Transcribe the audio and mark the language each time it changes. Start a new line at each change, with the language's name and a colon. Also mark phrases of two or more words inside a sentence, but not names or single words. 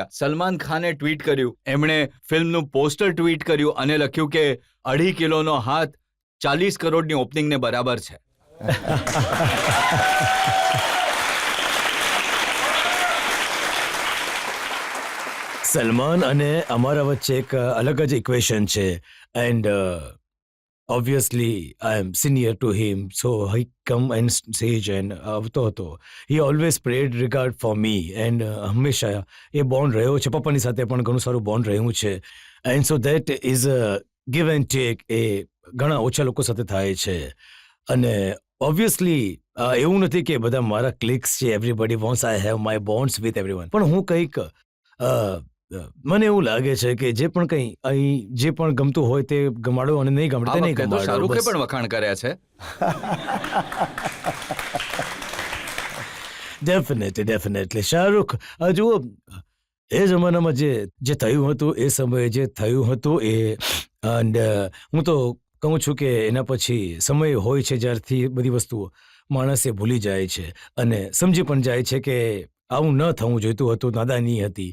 Gujarati: સલમાન ખાને ટ્વીટ કર્યું, એમણે ફિલ્મનું પોસ્ટર ટ્વીટ કર્યું અને લખ્યું કે 2.5 કિલોનો હાથ 40 કરોડની ઓપનિંગને બરાબર છે. સલમાન અને અમારા વચ્ચે એક અલગ જ ઇક્વેશન છે.
English: એન્ડ obviously I am senior to him, so he come and stage and
Gujarati: આવતો હતો.
English: He always prayed regard for me, and
Gujarati: હંમેશા એ બોન્ડ રહ્યો છે. પપ્પાની સાથે પણ ઘણું સારું બોન્ડ રહ્યું છે.
English: and so that is a give and take.
Gujarati: એ ઘણા ઓછા લોકો સાથે થાય છે. અને
English: obviously એવું
Gujarati: નથી કે બધા મારા ક્લિક્સ છે,
English: everybody wants I have my bonds with everyone,
Gujarati: પણ હું કંઈક મને એવું લાગે છે કે જે પણ કંઈ અહીં જે પણ ગમતું હોય તે ગમાડો, અને નહીં ગમતું તે નહીં ગમાડો. શાહરુખે પણ વખાણ કર્યા છે. ડેફિનેટલી શાહરુખ, જુઓ, એ જમાનામાં જે થયું હતું, એ સમયે જે થયું હતું એ, એન્ડ હું તો કહું છું કે એના પછી સમય હોય છે જ્યારથી બધી વસ્તુઓ માણસે ભૂલી જાય છે અને સમજી પણ જાય છે કે આવું ન થવું જોઈતું હતું, નાદાની હતી.